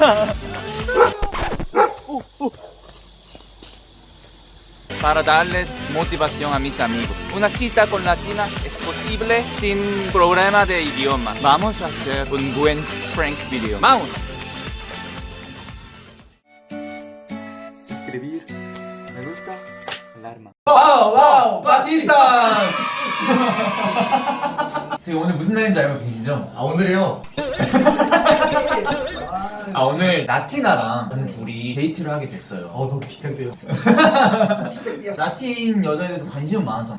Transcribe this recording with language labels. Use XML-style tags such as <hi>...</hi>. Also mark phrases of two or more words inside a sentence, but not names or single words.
<es>Para darles motivación a mis amigos. Una cita con latina es posible sin problema de idioma. Vamos a hacer un buen</es> <en>prank video.</en> <es>¡Vamos! Suscribir, me gusta, alarma. 와우 와우 patitas.</es> <ko>지금 오늘 무슨 날인지 알고 계시죠? 아 오늘이요? 오늘 라티나랑 둘이 데이트를 하게 됐어요. 너무 비슷한데요? 라틴 여자에 대해서 관심은 많았잖아.</ko>